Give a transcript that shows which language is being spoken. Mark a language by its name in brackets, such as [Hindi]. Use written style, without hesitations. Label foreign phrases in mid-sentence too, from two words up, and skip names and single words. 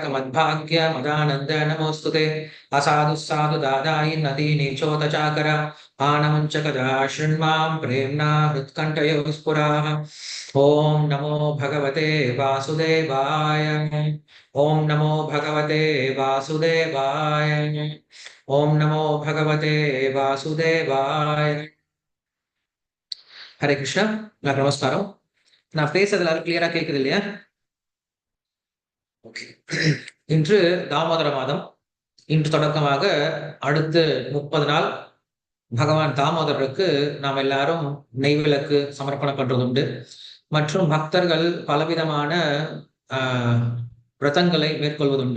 [Sanskrit] मद्भाग्य मदानन्द नमोस्तुते असाधु साधु दादायि नदीनि चोदचाकर आनमञ्चकदा शृण्मां प्रेम्णा हृत्कण्ठयो स्फुराः ॐ नमो भगवते वासुदेवाय ॐ नमो भगवते वासुदेवाय ॐ नमो भगवते वासुदेवाय हरे कृष्ण नमस्कारम [Tamil] நான் பேசுறது எல்லாரும் கிளியரா கேக்குது இல்லையா? ஓகே. இன்று தாமோதர மாதம். இன்று தொடக்கமாக அடுத்து 30 நாள் பகவான் தாமோதரருக்கு நாம் எல்லாரும் நெய்விளக்கு சமர்ப்பணம் பண்றது உண்டு. மற்றும் பக்தர்கள் பலவிதமான விரதங்களை மேற்கொள்வதுண்டு.